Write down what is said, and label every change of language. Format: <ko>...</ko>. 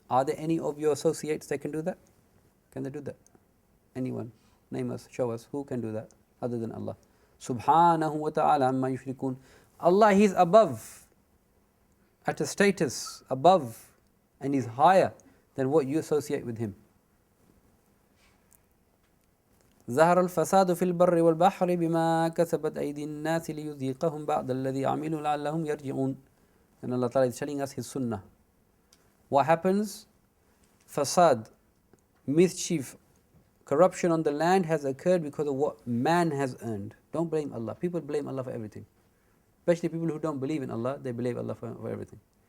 <en>Are there any of your associates that can do that? Can they do that? Anyone? Name us, show us. Who can do that other than Allah?</en> <ar>Subhanahu wa ta'ala amma yushrikun.</ar> <en>Allah, He is above, at a status above, and is higher than what you associate with Him.</en> <ar>ظهر الفساد في البر والبحر بما كسبت أيدي الناس ليذيقهم بعض الذي عملوا لعلهم يرجعون.</ar> <en>And Allah Ta'ala is telling us His sunnah. What happens? Fasad, mischief, corruption on the land has occurred because of what man has earned. Don't blame Allah. People blame Allah for everything. Especially people who don't believe in Allah, they blame Allah for everything.</en>